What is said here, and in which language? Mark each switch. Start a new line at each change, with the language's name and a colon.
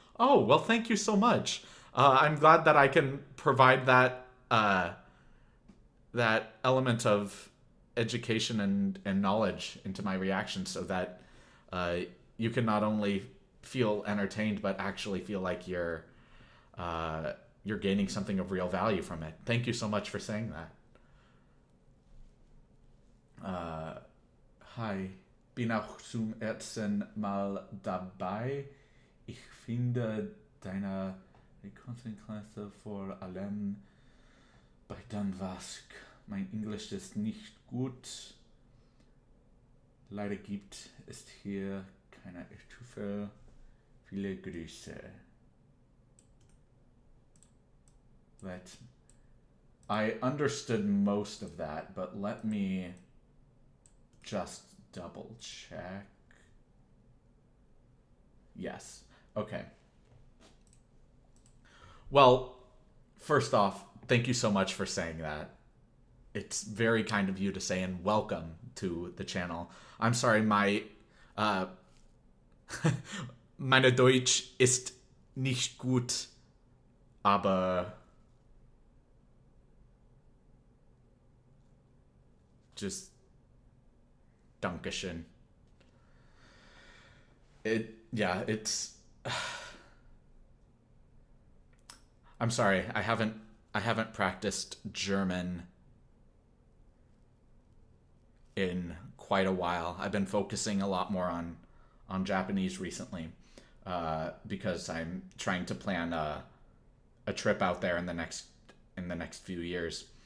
English: Oh, well, thank you so much. I'm glad that I can provide that element of education and knowledge into my reactions, so that you can not only feel entertained but actually feel like you're gaining something of real value from it. Thank you so much for saying that.
German: Hi, bin auch zum ersten Mal dabei. Ich finde deine Konzentration vor allem bei Dan Vask. Mein Englisch ist nicht gut. Leider gibt es hier keine Stufe. Viele Grüße.
English: I understood most of that, but let me just double check. Yes. Okay. Well, first off, thank you so much for saying that. It's very kind of you to say, and welcome to the channel. I'm sorry, my
German: meine Deutsch ist nicht gut, aber
English: just
German: Dankeschön.
English: It's I'm sorry, I haven't practiced German in quite a while. I've been focusing a lot more on Japanese recently, because I'm trying to plan a trip out there in the next few years.